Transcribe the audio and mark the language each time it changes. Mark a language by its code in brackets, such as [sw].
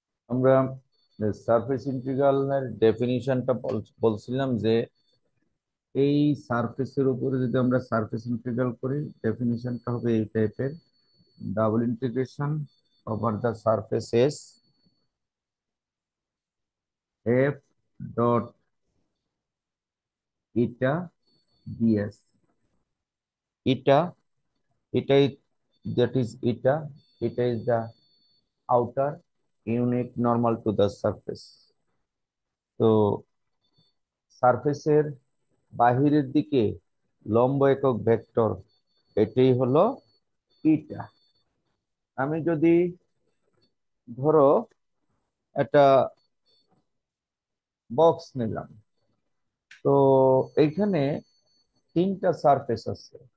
[bn] আমরা সারফেস ইন্টিগ্রালের ডেফিনিশনটা বলছিলাম যে এই সারফেসের উপরে যদি আমরা সারফেস ইন্টিগ্রাল করি, ডেফিনিশনটা হবে এই টাইপের: double integration over the surface S, F dot eta DS. [en] Eta, এটা that is এটা is the outer unit normal to the surface। [bn] তো সারফেসের বাহিরের দিকে লম্ব একক ভেক্টর, এটাই হলো ইটা। আমি যদি ধরো একটা বক্স নিলাম, তো এইখানে তিনটা সারফেস আছে।